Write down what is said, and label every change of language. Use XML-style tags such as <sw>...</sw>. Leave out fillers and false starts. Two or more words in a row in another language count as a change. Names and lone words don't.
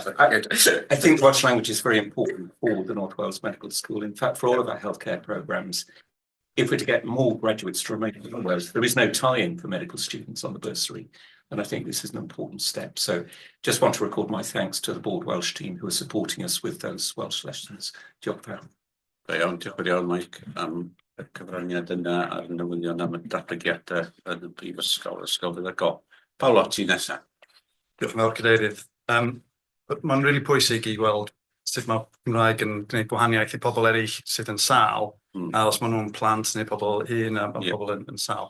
<en>I think Welsh language is very important for the North Wales Medical School. In fact, for all of our healthcare programmes, if we're to get more graduates to remain in Wales, there is no tie-in for medical students on the bursary. And I think this is an important step. So just want to record my thanks to the Board Welsh team who are supporting us with those Welsh lessons.</en> <cy>Diolch yn fawr. Diolch yn iawn, Mike, am y cyfraniad yna a'r newyddion am y datblygiadau yn y Brifysgol, Ysgol Feddygol. Paulo, ti nesa. Diolch yn fawr, cadeirydd. Mae'n really pwysig i weld sut mae Cymraeg yn gwneud gwahaniaeth i pobl eraill sydd yn sâl, a os maen nhw'n plant neu pobl hŷn a pobl yn sâl.</cy>